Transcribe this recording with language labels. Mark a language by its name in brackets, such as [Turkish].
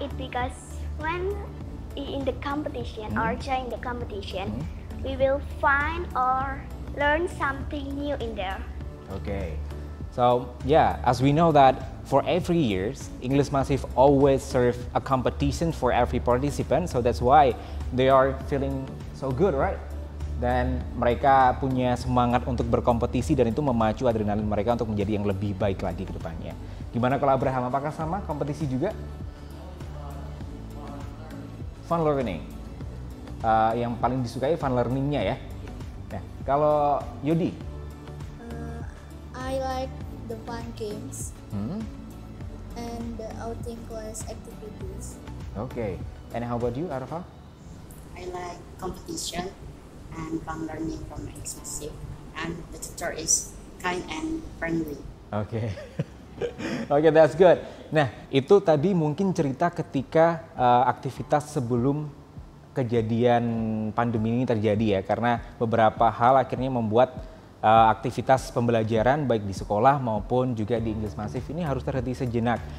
[English] It's because when in the competition or join the competition, we will find or learn something new in there. Okay. So yeah, as we know that for every years, English Massive always serve a competition for every participant. So that's why they are feeling so good, right? [Indonesian] Dan mereka punya semangat untuk berkompetisi dan itu memacu adrenalin mereka untuk menjadi yang lebih baik lagi ke depannya. Gimana kalau Abraham, apakah sama kompetisi juga? Fun learning. Yang paling disukai fun learningnya ya. Nah, kalau Yodi? [English] I like the fun games and the outing class activities. Okay. And how about you, Arfa? I like competition and fun learning from English Massive, and the tutor is kind and friendly. Okay. Okay, that's good. [Indonesian] Nah, itu tadi mungkin cerita ketika aktivitas sebelum kejadian pandemi ini terjadi ya, karena beberapa hal akhirnya membuat aktivitas pembelajaran baik di sekolah maupun juga di English Massive ini harus terhenti sejenak.